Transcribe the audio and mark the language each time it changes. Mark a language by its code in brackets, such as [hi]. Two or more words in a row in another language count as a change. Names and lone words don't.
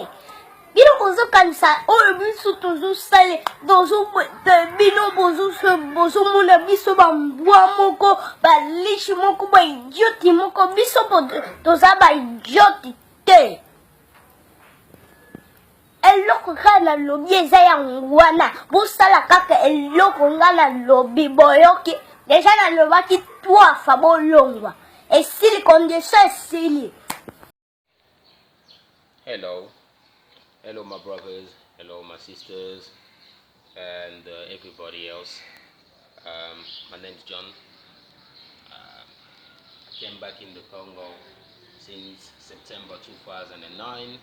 [ln] Bino ozokanisa oyo biso tozosala bino bozomona biso bambwa moko balishi moko baidioti moko biso toza baidioti te. Eloko kaka na lobi eza yango wana bosala kaka eloko nga na lobi boyoki deja nalobaki twafa bolongwa esili condition esili. [en] Hello my brothers, hello my sisters, and everybody else. My name's John. I came back in the Congo since September 2009.